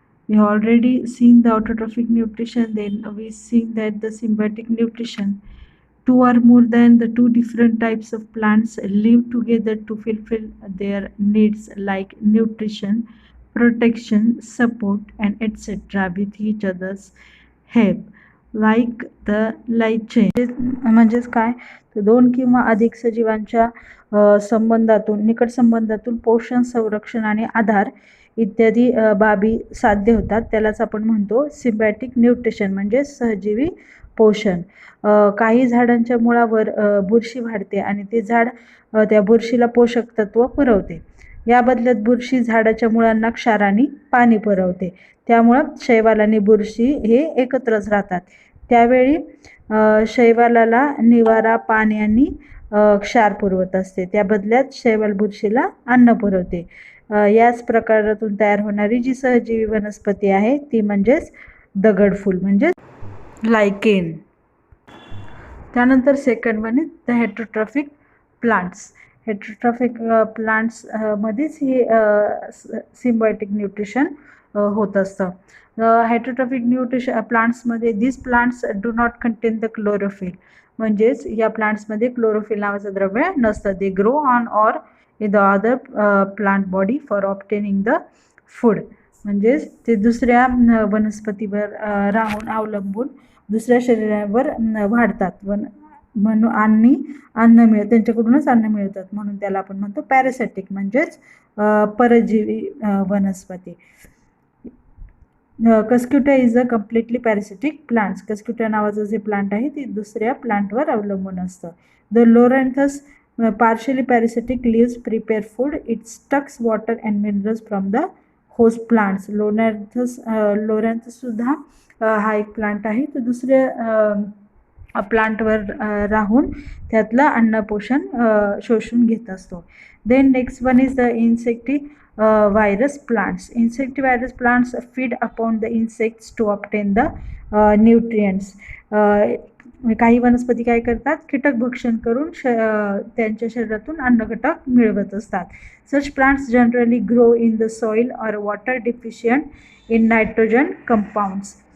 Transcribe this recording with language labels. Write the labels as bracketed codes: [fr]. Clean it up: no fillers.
[en] We have already seen the autotrophic nutrition. Then we seen that the symbiotic nutrition. Two or more than the two different types of plants live together to fulfill their needs like nutrition, protection, support, and etc. with each other's help. Like the light chain. [mr] म्हणजेच काय तर दोन किंवा अधिक सजीवांच्या संबंधातून निकट संबंधातून पोषण, संरक्षण आणि आधार इत्यादी बाबी साध्य होतात. त्यालाच आपण म्हणतो सिम्बॅटिक न्यूट्रिशन म्हणजे सहजीवी पोषण. काही झाडांच्या मुळावर बुरशी वाढते आणि ते झाड त्या बुरशीला पोषक तत्व पुरवते. या बदल्यात बुरशी झाडाच्या मुळांना क्षार आणि पाणी पुरवते. त्यामुळं शैवाल आणि बुरशी हे एकत्रच राहतात. त्यावेळी शैवालाला निवारा, पाणी आणि क्षार पुरवत असते. त्या बदल्यात शैवाल बुरशीला अन्न पुरवते. याच प्रकारातून तयार होणारी जी सहजीवी वनस्पती आहे ती म्हणजेच दगडफूल म्हणजे लायकेन. त्यानंतर [en] Second one is the heterotrophic plants. [mr] Heterotrophic plants मध्येच हे सिम्बायोटिक न्यूट्रिशन होत असतं. [en] Heterotrophic nutrition प्लांट्समध्ये this plants do not contain the chlorophyll. [mr] म्हणजेच या प्लांट्समध्ये क्लोरोफिल नावाचं द्रव्य नसतं. [en] They grow on or in the other plant body for obtaining the food. [mr] म्हणजेच ते दुसऱ्या वनस्पतीवर राहून अवलंबून दुसऱ्या शरीरावर वाढतात म्हणून आणि त्यांच्याकडूनच अन्न मिळतात. म्हणून त्याला आपण म्हणतो पॅरासिटिक म्हणजेच परजीवी वनस्पती. [en] Cuscuta is a completely parasitic plants. [mr] कस्क्युटा नावाचं जे प्लांट आहे ते दुसऱ्या प्लांटवर अवलंबून असतं. [en] The loranthus partially parasitic leaves prepare food. It sucks water and minerals from the host plants. [mr] लोरॅन्थस सुद्धा हा एक प्लांट आहे. तो दुसऱ्या प्लांटवर राहून त्यातलं अन्न पोषण शोषून घेत असतो. [en] Then next one is the insectivorous plants. Insectivorous plants feed upon the insects to obtain the nutrients. [mr] काही वनस्पती काय करतात, कीटक भक्षण करून त्यांच्या शरीरातून अन्नघटक मिळवत असतात. [en] Such plants generally grow in the soil or water deficient in nitrogen compounds.